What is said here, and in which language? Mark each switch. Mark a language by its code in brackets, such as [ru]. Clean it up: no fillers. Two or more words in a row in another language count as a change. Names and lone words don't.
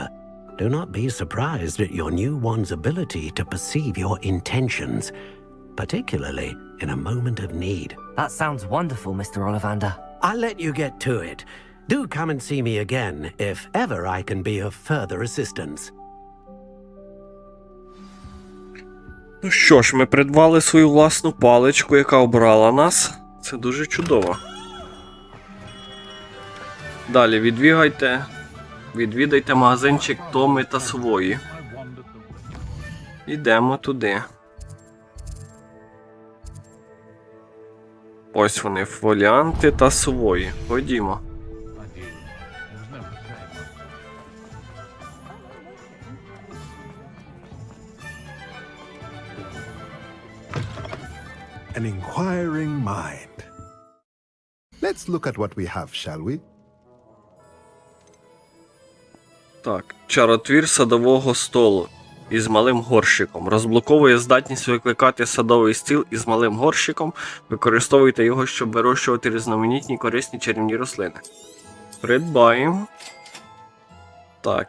[en] Do not be surprised at your new wand's ability to perceive your intentions, particularly in a moment of need. That sounds wonderful, Mr. Ollivander. I'll let you get to it. Do come and see me again if ever I can be of further assistance. [uk] Ну що ж, ми придбали свою власну паличку, яка обрала нас. Це дуже чудово. Далі відвідайте магазинчик Томи та Свої. Ідемо туди. Ось вони, фоліанти та Свої. Ходімо. [en] An inquiring mind. Let's look at what we have, shall we? [uk] Так, чаротвір садового столу із малим горщиком. Розблоковує здатність викликати садовий стіл із малим горщиком. Використовуйте його, щоб вирощувати різноманітні корисні чарівні рослини. Придбаємо. Так.